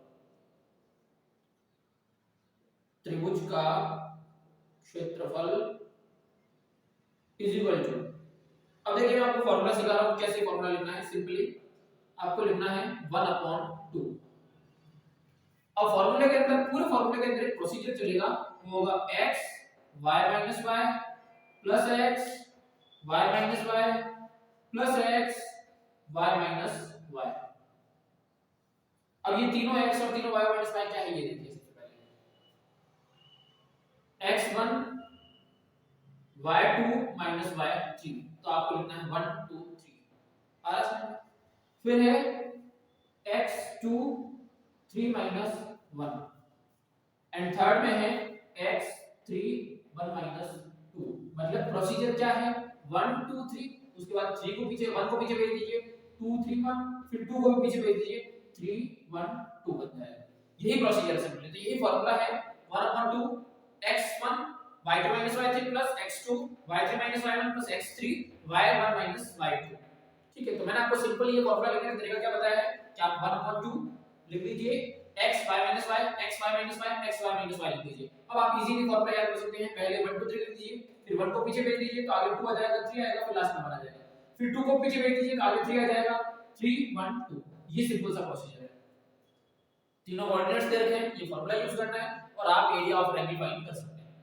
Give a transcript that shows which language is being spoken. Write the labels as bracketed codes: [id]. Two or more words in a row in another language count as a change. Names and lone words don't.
[hi] त्रिभुज का क्षेत्रफल [en] is equal to, [hi] अब देखिए मैं आपको फॉर्मूला सिखा रहा हूं कैसे फॉर्मूला लिखना है। सिंपली आपको लिखना है 1/2। अब फॉर्मूले के अंदर, पूरे फॉर्मूले के अंदर एक प्रोसीजर चलेगा, वो होगा x y - y प्लस x y - y प्लस x y - y। अब ये तीनों x और तीनों y - y क्या है ये देखिए। सबसे पहले x1 y2 - y3, तो आपको लिखना है 1 2 3 आ रहा है। फिर है x2 3 - 1 [en] and third [hi] में है x3 1 - 2। मतलब प्रोसीजर क्या है 1 2 3, उसके बाद 3 को पीछे, 1 को पीछे भेज दीजिए, 2 3 1, फिर 2 को भी पीछे भेज दीजिए, 3 1 2 बन जाएगा। यही प्रोसीजर है सिंपली। तो यही फार्मूला है 1/2 x1 y2 - y3 प्लस x2 y3 - y1 प्लस x3 y1 - y2। ठीक है, तो मैंने आपको सिंपल ये फार्मूला लिखने का तरीका क्या बताया है कि आप 1/2 लिख लीजिए, x y - y x y - y x y - y लिख लीजिए। अब आप [en] easily formula [hi] याद कर सकते हैं। पहले 1 2 3 लिख दीजिए, फिर 1 को पीछे भेज दीजिए तो आगे 2 आ जाएगा, 3 आएगा, फिर लास्ट में 1 आ जाएगा, फिर 2 को पीछे भेज दीजिए तो आगे 3 आ जाएगा, 3 1 2। ये सिंपल सा प्रोसीजर है। तीनों कोऑर्डिनेट्स दे रखे हैं, ये [en] formula use [hi] करना है और आप [en] area of triangle find [hi] कर सकते हैं।